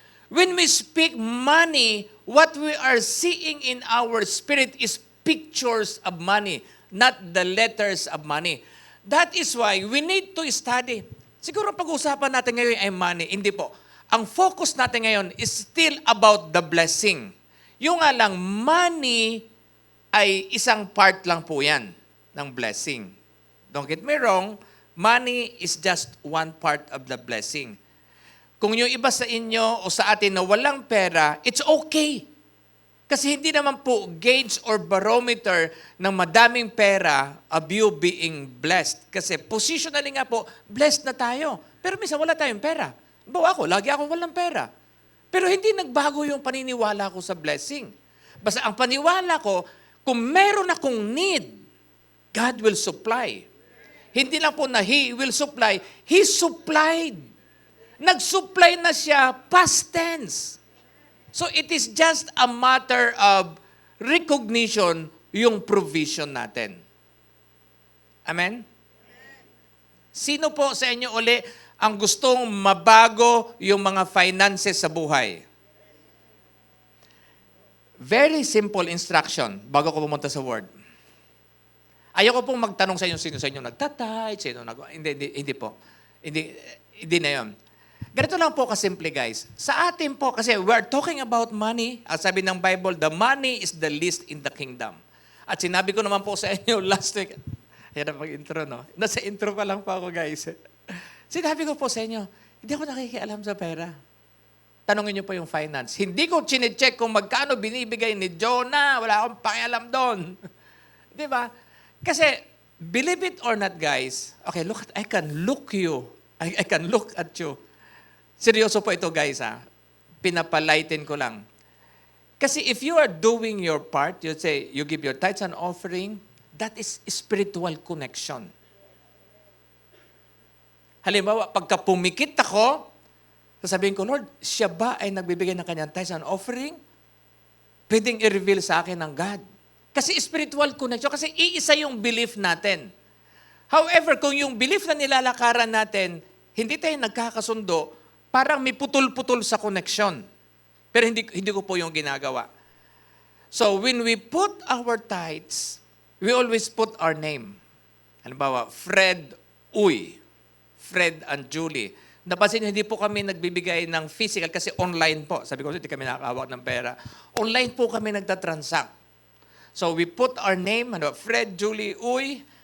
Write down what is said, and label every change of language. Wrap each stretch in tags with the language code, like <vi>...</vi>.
<en>When we speak money, what we are seeing in our spirit is pictures of money, not the letters of money. That is why we need to study.</en> <tl>Siguro pag-uusapan natin ngayon ay money. Hindi po. Ang focus natin ngayon is still about the blessing. Yung nga lang, money ay isang part lang po yan ng blessing.</tl> <en>Don't get me wrong, money is just one part of the blessing.</en> <tl>Kung yung iba sa inyo o sa atin na walang pera, it's okay. Kasi hindi naman po gauge or barometer ng madaming pera</tl> <en>of you being blessed.</en> <tl>Kasi positionally nga po, blessed na tayo. Pero minsan wala tayong pera. Bawa ako, lagi akong walang pera. Pero hindi nagbago yung paniniwala ko sa blessing. Basta ang paniwala ko, kung meron akong need,</tl> <en>God will supply.</en> <tl>Hindi lang po na</tl> <en>He will supply, He supplied.</en> <tl>Nag-supply na siya,</tl> <en>past tense. So it is just a matter of recognition yung provision natin. Amen?</en> <tl>Sino po sa inyo uli ang gustong mabago yung mga finances sa buhay?</tl> <en>Very simple instruction</en> <tl>bago ko pumunta sa word. Ayoko pong magtanong sa inyo sino sa inyo nagtatay, sino hindi po. Hindi na yun. Ganito lang po kasimple, guys. Sa atin po, kasi</tl> <en>we are talking about money.</en> <tl>At sabi ng Bible,</tl> <en>the money is the least in the kingdom.</en> <tl>At sinabi ko naman po sa inyo last week, yan ang pag-intro, no? Nasa intro pa lang po ako, guys. Sinabi ko po sa inyo, hindi ako nakikialam sa pera. Tanungin niyo po yung finance. Hindi ko chinecheck kung magkano binibigay ni Jonah. Wala akong pakialam doon. Di ba?</tl> <en>Kasi, believe it or not, guys, okay, look at, I can look at you.</en> <tl>Seryoso po ito, guys, ha? Pinapalighten ko lang.</tl> <en>Kasi if you are doing your part, you say, you give your tithes and offering, that is spiritual connection.</en> <tl>Halimbawa, pagka pumikit ako, sasabihin ko, Lord, siya ba ay nagbibigay ng kanyang</tl> <en>tithes and offering?</en> <tl>Pwedeng i-reveal sa akin ng God. Kasi spiritual connection, kasi iisa yung belief natin. However, kung yung belief na nilalakaran natin, hindi tayo nagkakasundo, parang may putol-putol sa connection. Pero hindi ko po yung ginagawa.</tl> <en>So, when we put our tithes, we always put our name. Halimbawa, Fred Uy. Fred and Julie.</en> <tl>Napansin niyo, hindi po kami nagbibigay ng physical kasi online po. Sabi ko, hindi kami nakakawak ng pera. Online po kami nagtatransact.</tl> <en>So, we put our name, Fred, Julie, Uy.</en>